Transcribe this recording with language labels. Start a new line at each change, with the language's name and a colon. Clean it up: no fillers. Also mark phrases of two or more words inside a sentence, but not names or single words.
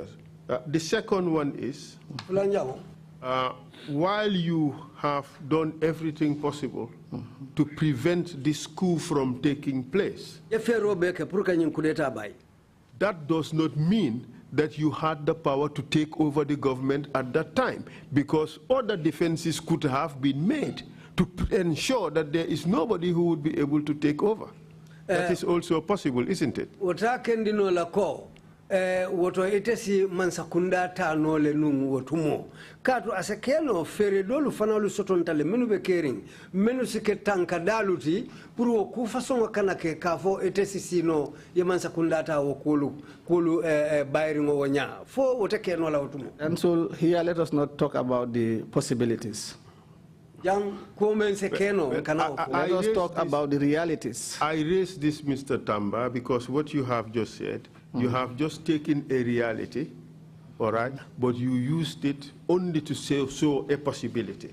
English: The second one is, while you have done everything possible to prevent this coup from taking place, that does not mean that you had the power to take over the government at that time, because other defenses could have been made to ensure that there is nobody who would be able to take over. That is also possible, isn't it?
Mandingo: woto itesi mansakunda ta nole nung wotumo katu asekeno fere dolu fanalu sotontale menu be kering menu sike tanka daluti pour ku façon kanake kafo itesi sino ye mansakunda ta wo kulu bayri ngo wonya fo wote keno la wotumo.
English: And so here let us not talk about the possibilities. Let us talk about the realities. I raised this, Mr. Tamba, because what you have just said, you have just taken a reality, all right, but you used it only to show a possibility.